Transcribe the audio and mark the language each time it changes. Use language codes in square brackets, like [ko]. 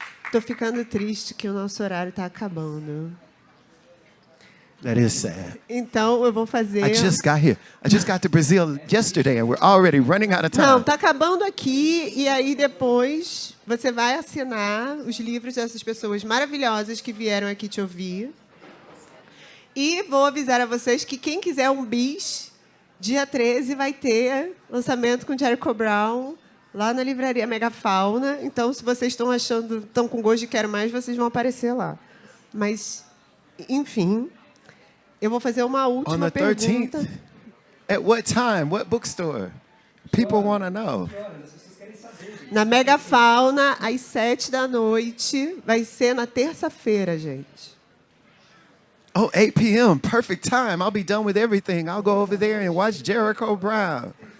[pt] Tô ficando triste que o nosso horário está acabando. [en] That is sad. [pt] Então, eu vou fazer... [en] I just got here. I just got to Brazil yesterday and we're already running out of time. [pt] Não, tá acabando aqui e aí depois você vai assinar os livros dessas pessoas maravilhosas que vieram aqui te ouvir. E vou avisar a vocês que quem quiser um bis, dia 13 vai ter lançamento com Jericho Brown lá na Livraria Megafauna. Então, se vocês estão com gosto de quero mais, vocês vão aparecer lá. Mas, enfim, eu vou fazer uma última pergunta. [en] 13th? At what time? What bookstore? People want to know. [pt] Na Megafauna, às 7 da noite. Vai ser na terça-feira, gente. [en] Oh, 8 p.m. Perfect time. I'll be done with everything. I'll go over there and watch Jericho Brown.